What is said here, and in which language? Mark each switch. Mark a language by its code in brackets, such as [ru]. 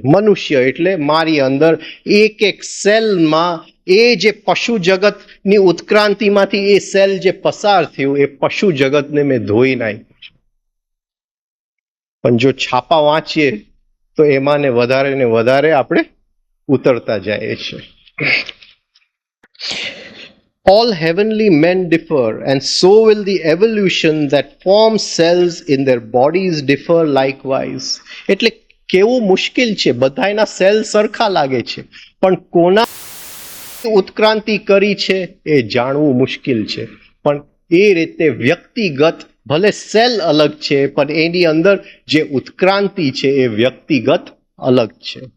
[gu] મનુષ્ય એટલે મારી અંદર એક એક સેલમાં એ જે પશુ જગતની ઉત્ક્રાંતિમાંથી એ સેલ જે પસાર થયું, એ પશુ જગતને મેં ધોઈ નાખ્યું છે. પણ જો છાપા વાંચીએ તો એમાં ને વધારે આપણે ઉતરતા જઈએ છીએ. [en] All heavenly men differ, and so will the evolution that forms cells in their bodies differ likewise. [gu] એટલે કેવું મુશ્કેલ છે, બધાના સેલ સરખા લાગે છે, પણ કોના ઉત્ક્રાંતિ કરી છે એ જાણવું મુશ્કેલ છે. પણ એ રીતે વ્યક્તિગત ભલે સેલ અલગ છે, પણ એની અંદર જે ઉત્ક્રાંતિ છે એ વ્યક્તિગત અલગ છે.